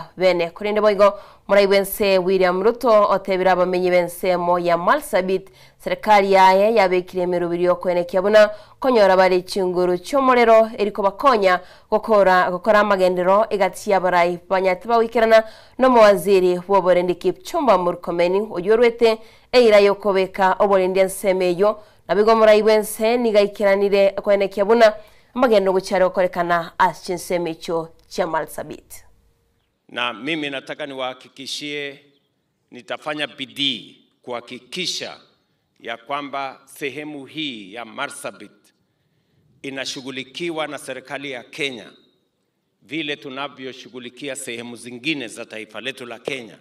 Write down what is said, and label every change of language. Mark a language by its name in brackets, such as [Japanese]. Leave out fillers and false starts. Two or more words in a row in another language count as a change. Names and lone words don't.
[Gusii] bene kurinde boigo muraibense William Ruto otebira abamenyi bense mo ya Marsabit serikali yaye yabekire mirubiri okwenekiya buna konyora bari chinguru chomorero eriko bakonya gukora amagendero igatiya barai banyati bawikirana no muwaziri woborende Kipchumba Murkomen oyorwete eira yokobeka oborende nsemeyo nabigo muraibense nigaikiranire kwenekiya buna amagendo gucharo korekana ashinsemecho cha Marsabit. [Swahili] Na mimi nataka niwahakikishie nitafanya bidii kuhakikisha ya kwamba sehemu hii ya Marsabit inashughulikiwa na serikali ya Kenya vile tunavyoshughulikia sehemu zingine za taifa letu la Kenya.